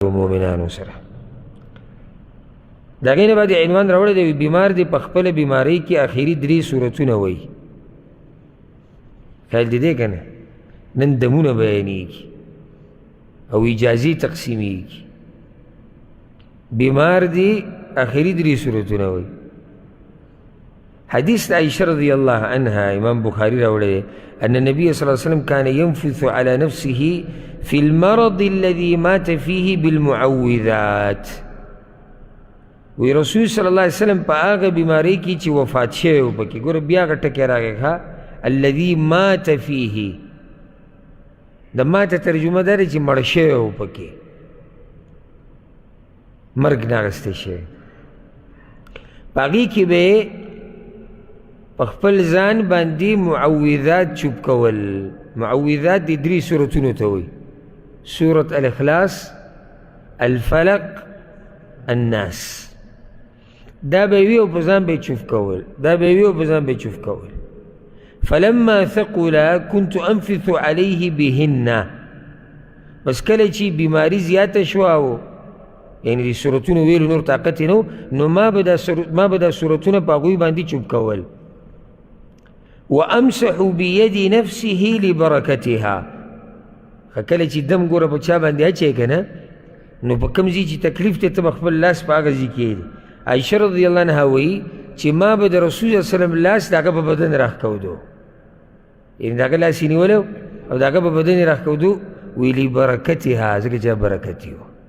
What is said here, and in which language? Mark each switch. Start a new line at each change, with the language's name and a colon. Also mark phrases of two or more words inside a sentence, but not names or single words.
Pashto: مومنانو سره د هغې نه بعد عنوان راوړی دی بیمار دی په خپله بیمارۍ کې اخري 3 صورتونه وایي خیال دې دی که نه نن دمونه بیانېږي او اجازې تقسیمیږي بیمار دی اخري 3 صورتونه وایي
Arabic: حديث عائشة رضي الله عنها إمام بخاري
Pashto: راوړی
Arabic: أن النبي صلى الله عليه وسلم كان ينفث على نفسه في المرض الذي مات فيه بالمعوذات
Pashto: وی رسول
Arabic: صلی الله علیه وسلم
Pashto: په هغه بیماری کې چې وفات شوی و پکې ګوره بیا هغه ټکی راغی ښه
Arabic: الذي مات فيه
Pashto: د ماته ترجمه دا دی چې مړ شوی و پکې مرګ نه اخیستی شوی په هغې کې به په خپل ځان باندې معوذات چوب کول معوذات د 3 صورتونو ته وایي سورة الاخلاص الفلق الناس دا به وي او په ځان به یې چوف کول دا به وي او په ځان به یې چوف کول
Arabic: فلما ثقل كنت انفث عليه بهن
Pashto: بس کله چې بیماری زیاته شوه او یعنې د صورتونو ویلو نور طاقت یې نه و نو ما به دا صورتونه په هغوی باندې چوب کول
Arabic: وامسح بيد نفسه لبرکتها
Pashto: کله چې دم ګوره په چا باندې اچوې که نه نو په کوم ځای چې تکلیف دی ته به خپل لاس په هغه ځای کښېږدي عایشه
Arabic: رضی الله عنها
Pashto: وایي چې ما به د رسول
Arabic: صلی الله علیه وسلم
Pashto: لاس د هغه په بدن راښکودو یعنې د هغه لاس یې نیولی او د هغه په بدن یې راښکودو وی لبرکتها ځکه چې برکت یې و